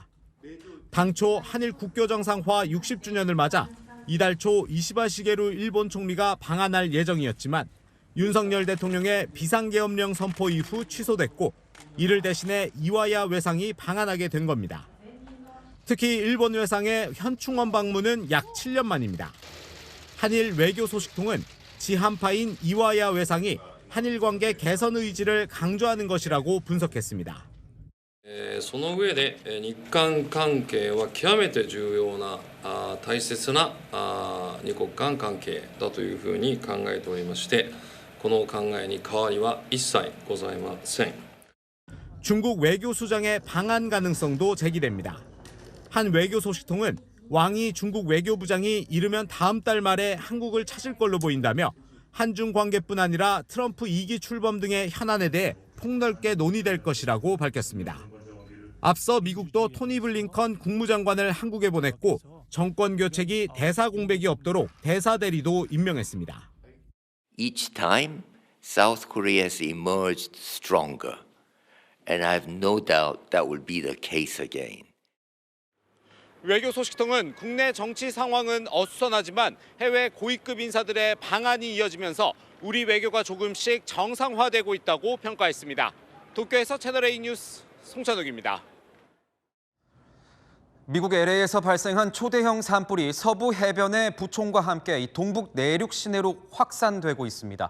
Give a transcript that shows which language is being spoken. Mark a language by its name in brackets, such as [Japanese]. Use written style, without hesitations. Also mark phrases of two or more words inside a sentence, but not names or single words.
[Korean] 당초 한일 국교 정상화 60주년을 맞아 이달 초 이시바 시게루 일본 총리가 방한할 예정이었지만 윤석열 대통령의 비상계엄령 선포 이후 취소됐고 이를 대신해 이와야 외상이 방한하게 된 겁니다. 특히 일본 외상의 현충원 방문은 약 7년 만입니다. 한일 외교 소식통은 지한파인 이와야 외상이 한일 관계 개선 의지를 강조하는 것이라고 분석했습니다. [Japanese] その上で日韓関係は極めて重要な大切な二国間関係だというふうに考えておりまして、この考えに変わりは一切ございません. [Korean] 중국 외교수장의 방한 가능성도 제기됩니다. 한 외교 소식통은 왕이 중국 외교부장이 이르면 다음 달 말에 한국을 찾을 걸로 보인다며 한중 관계뿐 아니라 트럼프 2기 출범 등의 현안에 대해 폭넓게 논의될 것이라고 밝혔습니다. 앞서 미국도 토니 블링컨 국무장관을 한국에 보냈고 정권 교체기 대사 공백이 없도록 대사 대리도 임명했습니다. [English] Each time, South Korea has emerged stronger, and I have no doubt that will be the case again. [Korean] 외교 소식통은 국내 정치 상황은 어수선하지만 해외 고위급 인사들의 방한이 이어지면서 우리 외교가 조금씩 정상화되고 있다고 평가했습니다. 도쿄에서 채널A 뉴스 송찬욱입니다. 미국 LA에서 발생한 초대형 산불이 서부 해변의 부총과 함께 동북 내륙 시내로 확산되고 있습니다.